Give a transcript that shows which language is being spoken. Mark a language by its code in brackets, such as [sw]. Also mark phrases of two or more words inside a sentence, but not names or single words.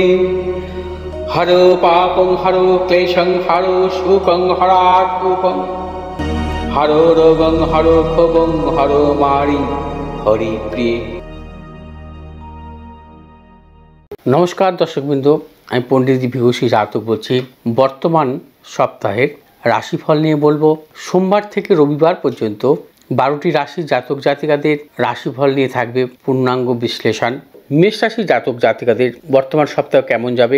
[sa] हरो पापं हरो क्लेशं हरो शोकं हरात्मकं हरो रोगं हरो क्षोभं हरो मारि हरिप्रिये। [bn] নমস্কার দর্শকবৃন্দ, আমি পণ্ডিত বিভূষী জাতক বলছি। বর্তমান সপ্তাহের রাশিফল নিয়ে বলবো। সোমবার থেকে রবিবার পর্যন্ত 12টি রাশি জাতক জাতিকাদের রাশিফল নিয়ে থাকবে পূর্ণাঙ্গ বিশ্লেষণ। মেষ রাশি জাতক জাতিকাদের বর্তমান সপ্তাহ কেমন যাবে?